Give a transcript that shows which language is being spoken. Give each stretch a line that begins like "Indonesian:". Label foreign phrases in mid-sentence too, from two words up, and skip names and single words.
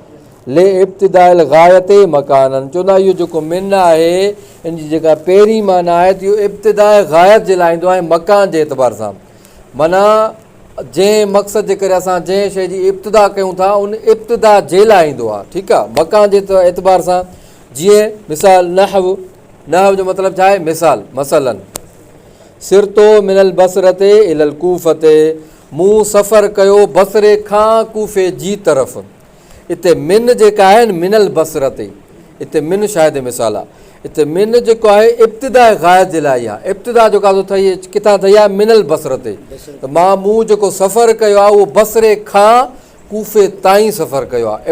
Arabic: لابتداء الغاية مكانا,
Sindhi: चवंदा इहो जेको मिन आहे इन जी जेका पहिरीं माना आहे त इहो इब्तिदाए गायत जे लाइ ईंदो आहे, मकान जे एतबार सां, माना जंहिं मक़सद जे करे असां जंहिं शइ जी इब्तिदा कयूं था उन इब्तिदा जे लाइ ईंदो आहे। ठीकु आहे। मकान जे एतबार सां, जीअं मिसाल नहव, नहव जो मतिलबु छा आहे, मिसाल, मसलन
Arabic: سرت من البصرة إلى الكوفة,
Sindhi: मूं सफ़र कयो बसरे खां कूफ़े जी तरफ़। हिते मिन जेका आहे न,
Arabic: من البصرة,
Sindhi: हिते मिन शायदि मिसाल आहे, हिते मिन जेको आहे इब्तिदा गायत जे लाइ आहे। इब्तिदा जेका ठही किथां ठही आहे,
Arabic: من البصرة,
Sindhi: त मूं जेको सफ़र कयो आहे उहो बसरे खां कूफ़े ताईं सफ़र कयो आहे।